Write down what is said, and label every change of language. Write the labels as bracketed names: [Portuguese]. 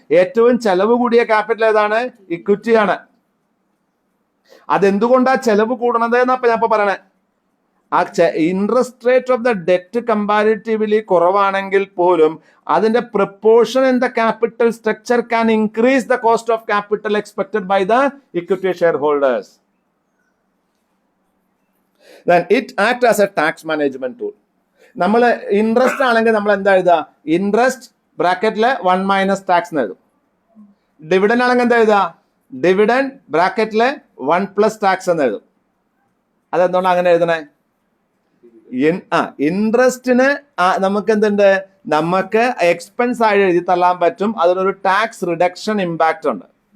[Malayalam] ഏറ്റവും ചെലവ് കൂടിയ ക്യാപിറ്റൽ ഏതാണ്? ഇക്വിറ്റിയാണ്. അതെന്തുകൊണ്ടാ ചെലവ് കൂടണത് എന്നപ്പോ ഞാൻ ഇപ്പൊ പറയണേ. [English] ആ interest rate of the debt comparatively [Malayalam] കുറവാണെങ്കിൽ പോലും അതിന്റെ [English] Proportion in the capital structure can increase the cost of capital expected by the equity share holders. Then it acts as a tax management tool. [Malayalam] നമ്മൾ interest ആണെങ്കിൽ നമ്മൾ എന്താ എഴുതുക? Interest ബ്രാക്കറ്റില് 1 minus tax എന്ന് എഴുതും. ഡിവിഡൻഡ് ആണെങ്കിൽ എന്താ എഴുതുക? ഡിവിഡൻഡ് ബ്രാക്കറ്റില് 1 പ്ലസ് ടാക്സ് എന്ന് എഴുതും. അതെന്തുകൊണ്ട് അങ്ങനെ എഴുതണേ? ഇൻട്രസ്റ്റിന് നമുക്ക് എന്തുണ്ട്, നമുക്ക് എക്സ്പെൻസ് ആയി എഴുതി തള്ളാൻ പറ്റും, അതിനൊരു ടാക്സ് റിഡക്ഷൻ ഇമ്പാക്റ്റ് ഉണ്ട്.